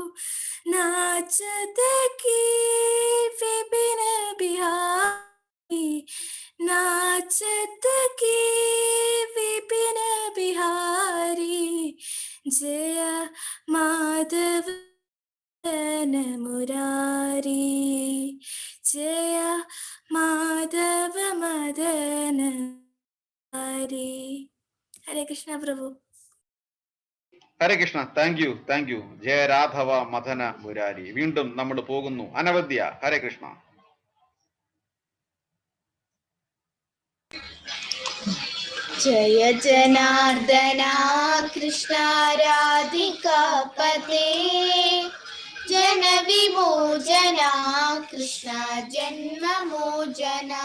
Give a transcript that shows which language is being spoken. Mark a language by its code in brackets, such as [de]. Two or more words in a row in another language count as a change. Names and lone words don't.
[hi] नाचत की विपिन बिहारी, नाचत की विपिन बिहारी, जय माधव मदन मुरारी, जय माधव मदन मुरारी. हरे कृष्ण प्रभु. [sa] ഹരേ കൃഷ്ണ. [en] thank you, thank you. [sa] ജയ രാഘവ മദന മുരാരി. [ml] വീണ്ടും നമ്മൾ പോകുന്നു. [sa] അനവദ്യ. ഹരേ കൃഷ്ണ. जय जनार्दना कृष्ण राधिकापते, जन विमोचना कृष्ण जन्ममोचना,